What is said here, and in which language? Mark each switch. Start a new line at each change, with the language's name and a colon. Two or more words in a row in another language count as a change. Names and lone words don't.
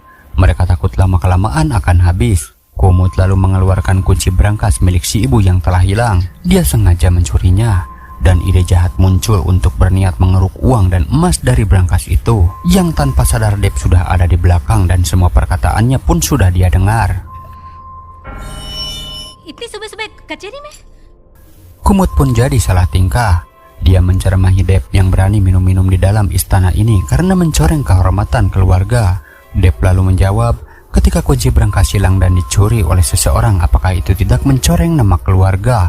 Indonesian: Mereka takut lama-kelamaan akan habis. Kumut lalu mengeluarkan kunci brankas milik si ibu yang telah hilang. Dia sengaja mencurinya. Dan ide jahat muncul untuk berniat mengeruk uang dan emas dari brankas itu. Yang tanpa sadar Dep sudah ada di belakang dan semua perkataannya pun sudah dia dengar.
Hindi: इतनी सुबह-सुबह कचहरी में?
Indonesian: Kumut pun jadi salah tingkah. Dia menceramahi Dep yang berani minum-minum di dalam istana ini karena mencoreng kehormatan keluarga. Dep lalu menjawab, ketika kunci brankas hilang dan dicuri oleh seseorang, apakah itu tidak mencoreng nama keluarga?